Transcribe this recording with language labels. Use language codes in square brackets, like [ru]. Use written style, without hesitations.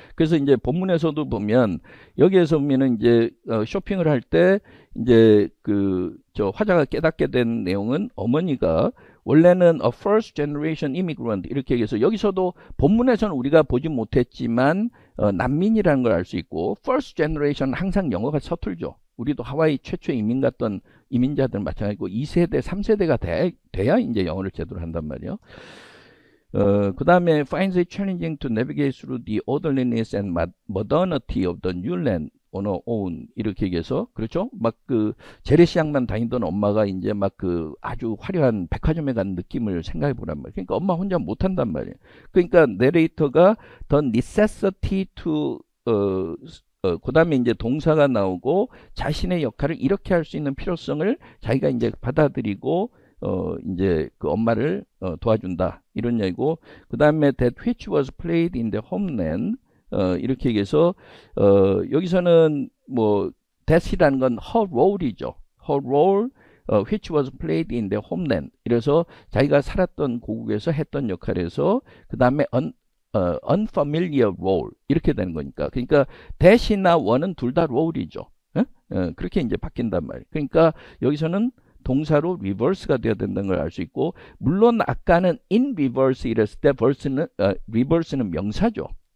[ko] 그래서 이제 본문에서도 보면 여기에서 보면은 이제 쇼핑을 할 때 이제 저 화자가 깨닫게 된 내용은 어머니가 원래는 [en] a first generation immigrant [ko] 이렇게 얘기해서 여기서도 본문에서는 우리가 보지 못했지만 난민이라는 걸 알 수 있고 [en] first generation [ko] 항상 영어가 서툴죠. 우리도 하와이 최초의 이민 갔던 이민자들 마찬가지고 2세대, 3세대가 돼야 이제 영어를 제대로 한단 말이에요. [en] 그 다음에 finds it challenging to navigate through the orderliness and modernity of the new land on her own [ko] 이렇게 얘기해서 그렇죠? 막 재래시장만 다니던 엄마가 이제 막 아주 화려한 백화점에 간 느낌을 생각해 보란 말이에요. 그러니까 엄마 혼자 못 한단 말이에요. 그러니까 내레이터가 [en] the necessity to [ko] 그 다음에 이제 동사가 나오고 자신의 역할을 이렇게 할 수 있는 필요성을 자기가 이제 받아들이고 이제 그 엄마를 도와준다 이런 얘기고, 그 다음에 [en] that which was played in the homeland, [ko] 이렇게 얘기해서 여기서는 뭐 that이라는 건 her role이죠. [en] her role which was played in the homeland. [ko] 이래서 자기가 살았던 고국에서 했던 역할에서 그 다음에 [en] unfamiliar role [ko] 이렇게 되는 거니까. 그러니까 that이나 one은 둘 다 role이죠. 그렇게 이제 바뀐단 말이에요. 그러니까 여기서는 동사로 reverse가 되어야 된다는 걸 알 수 있고, 물론 아까는 in reverse 이랬을 때 reverse는 명사죠.